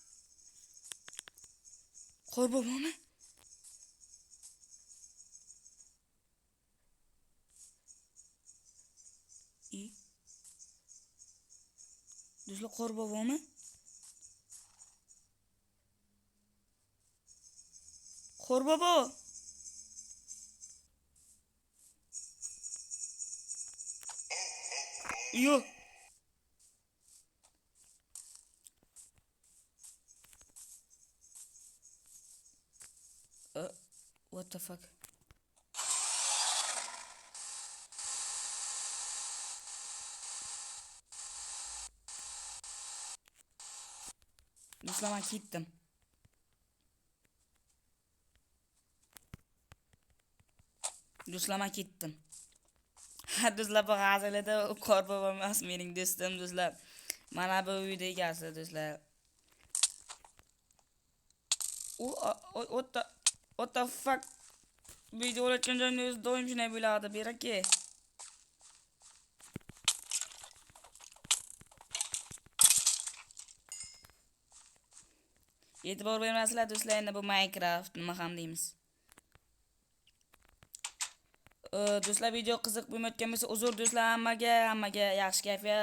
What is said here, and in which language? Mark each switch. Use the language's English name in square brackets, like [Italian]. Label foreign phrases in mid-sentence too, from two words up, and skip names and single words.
[Uzbek] Qorbobami? Do'stlar, qorbobami? Qorbobo. Yo. [English] What the fuck? [Uzbek] Do'stlar, men ketdim. Ha, do'stlar, bu g'azalida qorbobo emas, mening do'stim do'stlar. Mana bu uyda egasi do'stlar. [English] What the fuck? [Uzbek] Video olayotgan joyimda o'zi doim shunday bo'ladi, beraki. E'tibor bermasizlar do'stlar, endi bu Minecraft nima ham deymiz. Do'stlar, video qiziq bo'lmayotgan bo'lsa uzr do'stlar, hammaga yaxshi kayfiyat.